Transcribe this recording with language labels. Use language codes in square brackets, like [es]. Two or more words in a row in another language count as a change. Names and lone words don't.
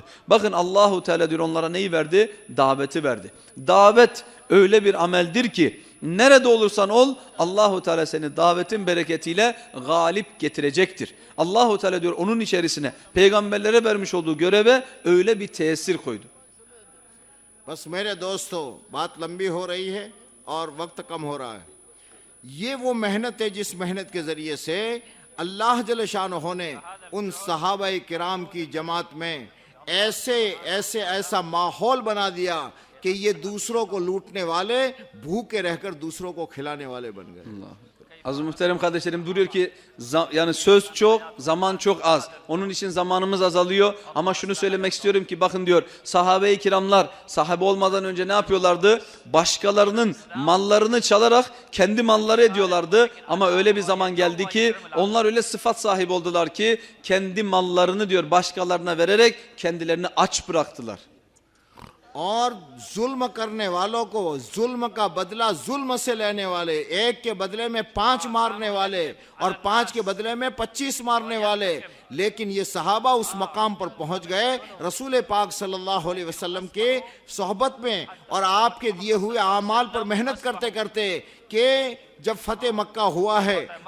[tr] Bakın Allahu Teala diyor onlara neyi verdi? Daveti verdi. Davet öyle bir ameldir ki nerede olursan ol Allahu Teala seni davetin bereketiyle galip getirecektir. Allahu Teala diyor onun içerisine peygamberlere vermiş olduğu göreve öyle bir tesir koydu. [hi] बस मेरे दोस्तों, बात लंबी हो रही है और वक्त कम हो रहा है। ये वो मेहनत है जिस मेहनत के ज़रिए से अल्लाह जल शानहू ने उन सहाबा-ए किराम की जमात में ऐसा माहौल बना दिया कि ये दूसरों को लूटने वाले भूखे रहकर दूसरों को खिलाने वाले बन गए। [tr] Aziz muhterem kardeşlerim, duruyor ki yani söz çok, zaman çok az. Onun için zamanımız azalıyor. Ama şunu söylemek istiyorum ki bakın diyor sahabe-i kiramlar sahabe olmadan önce ne yapıyorlardı? Başkalarının mallarını çalarak kendi malları ediyorlardı. Ama öyle bir zaman geldi ki onlar öyle sıfat sahibi oldular ki kendi mallarını diyor başkalarına vererek kendilerini aç bıraktılar. [hi] और जुल्म करने वालों को जुल्म का बदला जुल्म से लेने वाले, 1 के बदले में 5 मारने वाले और 5 के बदले में 25 मारने वाले, लेकिन ये सहाबा उस मकाम पर पहुंच गए रसूल पाक [ar] صلى الله عليه وسلم [hi] के सोहबत में और आपके दिए हुए आमाल पर मेहनत करते करते कि जब फतेह मक्का हुआ है